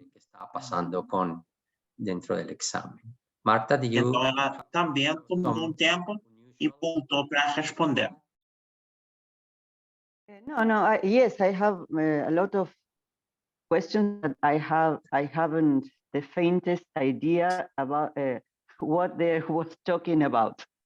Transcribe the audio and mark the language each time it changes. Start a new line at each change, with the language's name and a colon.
Spanish: Que estaba pasando dentro del examen. Marta,
Portuguese: Então, ela também tomou um tempo e voltou para responder.
English: Yes, I have a lot of questions that I haven't the faintest idea about what they was talking about.